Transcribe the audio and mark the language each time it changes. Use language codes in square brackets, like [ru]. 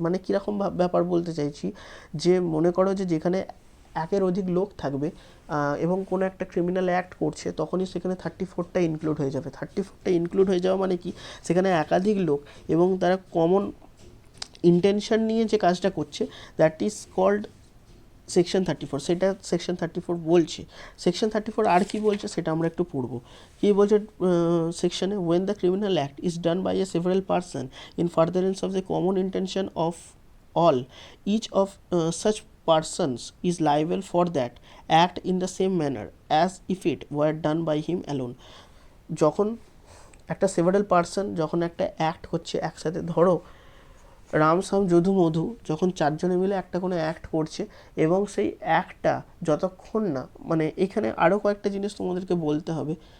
[bn] মানে কীরকম ব্যাপার বলতে চাইছি, যে মনে করো যে যেখানে একের অধিক লোক থাকবে এবং কোনো একটা ক্রিমিনাল অ্যাক্ট করছে, তখনই সেখানে 34টা ইনক্লুড হয়ে যাবে। 34টা ইনক্লুড হয়ে যাওয়া মানে কি, সেখানে একাধিক লোক এবং তারা কমন ইন্টেনশন নিয়ে যে কাজটা করছে, [en] That is called section 34। [bn] সেটা সেকশন 34 বলছে। সেকশন 34 আর কি বলছে সেটা আমরা একটু পড়ব। কী বলছে সেকশনে, [en] When the criminal act is done by a several person in furtherance of the common intention of all, each of such persons is liable for that act in the same manner as if it were done by him alone. [bn] যখন একটা several person যখন একটা act হচ্ছে একসাথে, ধরো রাম শ্যাম যদু মধু যখন চারজনে মিলে একটা কোনো অ্যাক্ট করছে, এবং সেই অ্যাক্টটা যতক্ষণ না, মানে এখানে আরও কয়েকটা জিনিস তোমাদেরকে বলতে হবে।